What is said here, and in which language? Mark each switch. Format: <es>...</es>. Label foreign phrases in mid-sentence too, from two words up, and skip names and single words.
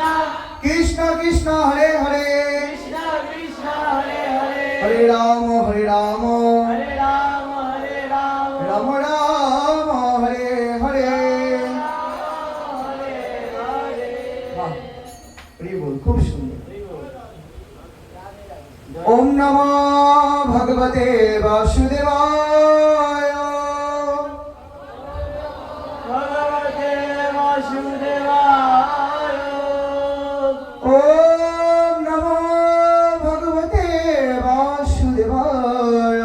<sa>কৃষ্ণ কৃষ্ণ হরে হরে কৃষ্ণ কৃষ্ণ হরে হরে হরে রাম হরে রাম হরে রাম হরে রাম রাম রাম হরে হরে। হরে হরে</sa> <bn>বাহ, হরি বল, খুব সুন্দর।</bn> <sa>ওম নমো ভগবতে বাসুদেবায়। ভগবতে বাসুদেবায়। ওম নমো ভগবতে বাসুদেবায়।</sa>